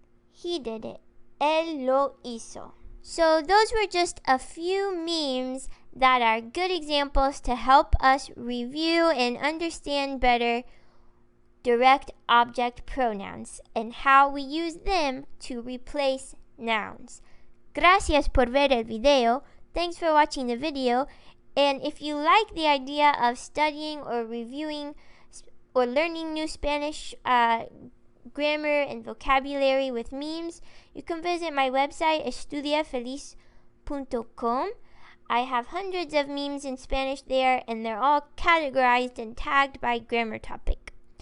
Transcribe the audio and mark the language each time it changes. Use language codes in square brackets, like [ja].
[en] He did it. [es] Él lo hizo. [en] So those were just a few memes that are good examples to help us review and understand better direct object pronouns and how we use them to replace nouns. [es] Gracias por ver el video. [en] Thanks for watching the video. And if you like the idea of studying or reviewing or learning new Spanish grammar and vocabulary with memes, you can visit my website estudiafeliz.com. I have hundreds of memes in Spanish there, and they're all categorized and tagged by grammar topic.